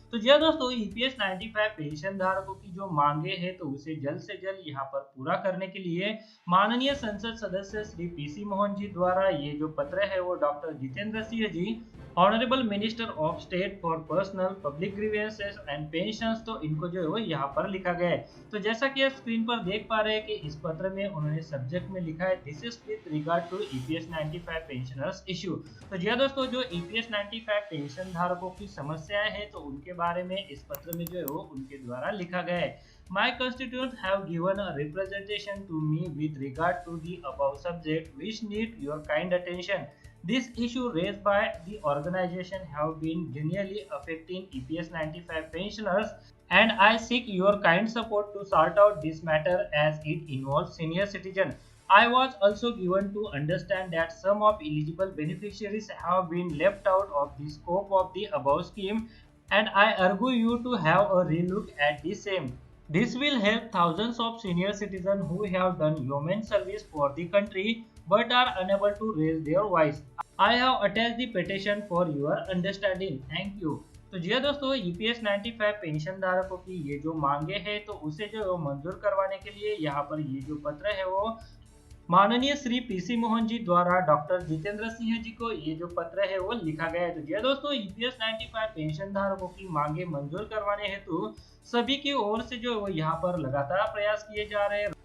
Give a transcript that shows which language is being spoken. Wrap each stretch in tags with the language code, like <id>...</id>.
<hi>तो जी दोस्तों, EPS 95 pension धारकों की जो मांगे हैं तो उसे जल्द से जल्द यहाँ पर पूरा करने के लिए माननीय संसद सदस्य श्री पीसी मोहन जी द्वारा ये जो पत्र है वो doctor Jitendra Singh ji honourable minister of state for personnel public grievances and pensions, तो इनको जो है वो यहाँ पर लिखा गया है। तो जैसा कि आप स्क्रीन पर देख पा रहे हैं कि इस पत्र में उन्होंने सब्जेक्ट में लिखा है</hi> <en>This is with regard to EPS 95 pensioners issue.</en> <hi>तो जी दोस्तों, जो ईपीएस 95 पेंशन धारकों की समस्याएं हैं तो उनके बारे में इस पत्र में जो है वो उनके द्वारा लिखा गया है।</hi> <en>My constituents have given a representation to me with regard to the above subject which need your kind attention. This issue raised by the organization have been genuinely affecting EPS 95 pensioners and I seek your kind support to sort out this matter as it involves senior citizens. I was also given to understand that some of eligible beneficiaries have been left out of the scope of the above scheme and I urge you to have a relook at the same. This will help thousands of senior citizens who have done yeoman service for the country but are unable to raise their voice. I have attached the petition for your understanding. Thank you.</en> <hi>तो जी हाँ दोस्तों, EPS 95 pension धारकों की ये जो मांगे हैं तो उसे जो मंजूर करवाने के लिए यहाँ पर ये जो पत्र है वो माननीय श्री पीसी मोहन जी द्वारा डॉक्टर जितेंद्र सिंह जी को ये जो पत्र है वो लिखा गया है। तो जी दोस्तों, ईपीएस 95 पेंशन धारकों की मांगे मंजूर करवाने हेतु सभी की ओर से जो वो यहाँ पर लगातार प्रयास किए जा रहे हैं।</hi>